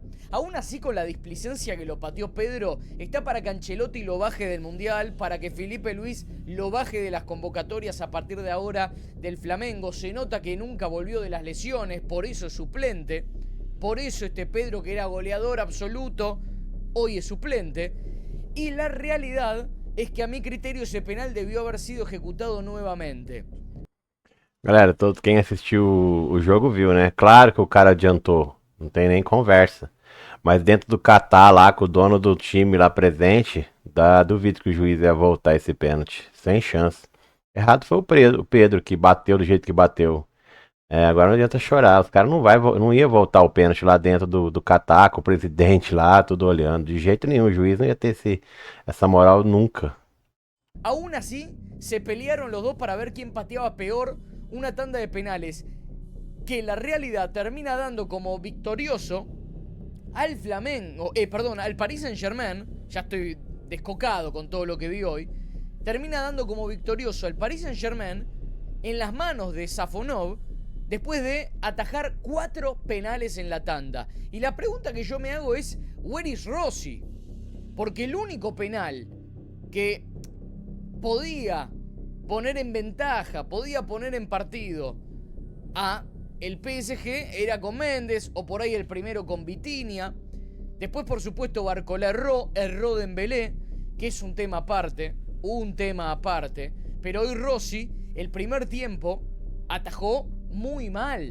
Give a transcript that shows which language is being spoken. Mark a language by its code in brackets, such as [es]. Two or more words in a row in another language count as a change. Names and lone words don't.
[es] Aún así, con la displicencia que lo pateó Pedro, está para que Ancelotti lo baje del Mundial, para que Felipe Luis lo baje de las convocatorias a partir de ahora del Flamengo. Se nota que nunca volvió de las lesiones, por eso es suplente. Por eso este Pedro, que era goleador absoluto, hoy es suplente. Y la realidad es que a mi criterio ese penal debió haber sido ejecutado nuevamente. [pt] Galera, todo quem assistiu o jogo viu, né? Claro que o cara adiantou, não tem nem conversa. Mas dentro do Catar lá, com o dono do time lá presente, duvido que o juiz ia voltar esse pênalti. Sem chance. Errado foi o Pedro que bateu do jeito que bateu. Agora não adianta chorar. Os caras não ia voltar o pênalti lá dentro do Catar, com o presidente lá, tudo olhando. De jeito nenhum, o juiz não ia ter essa moral nunca. [es] Aún así, se pelearon los dos para ver quién pateaba peor una tanda de penales, que la realidad termina dando como victorioso al Flamengo, al Paris Saint-Germain. Ya estoy descocado con todo lo que vi hoy. Termina dando como victorioso al Paris Saint-Germain en las manos de Safonov después de atajar 4 penales en la tanda. Y la pregunta que yo me hago es, [en] ¿where is [es] Rossi? Porque el único penal que podía poner en ventaja, podía poner en partido a el PSG era con Méndez, o por ahí el primero con Vitinha. Después, por supuesto, Barcola erró Dembélé, que es un tema aparte, pero hoy Rossi, el primer tiempo, atajó muy mal.